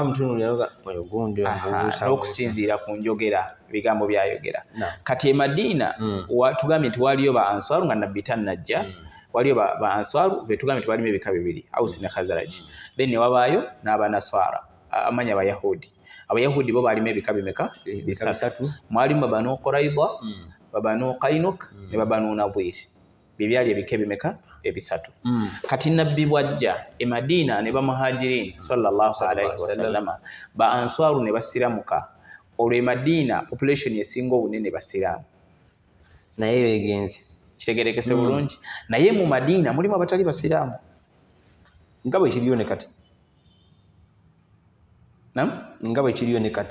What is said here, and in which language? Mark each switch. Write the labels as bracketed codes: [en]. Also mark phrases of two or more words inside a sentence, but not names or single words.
[lg] n'okusinziira ku njogera ebigambo byayogera kati e Madina tugambye nti waliyo ba Answaru nga Nabbi tannajja waliyo ba Answaru betugambye nti balimu ebika bibiri Aus ne Khazraji then ne wabaayo n'Abanaswara amanya Abayahudi bo balimu ebika bimeka bisatu mwalimu Banu Qurayza Banu Qainuk ne Banu Nadhir. Bibyali ebika ebimeka ebisatu. Kati nabbi bwajja e Madina ne bamuhajirin [ar] صلى الله عليه وسلم [lg] ba answaru ne basiramuka. Olwo e Madina population esinga obunene basiramu. Naye begenze. Kitegerekese bulungi. Naye mu Madina mulimu abatali basiramu. Nga bwe kiriyo ne kati. Nga bwe kiriyo ne kati.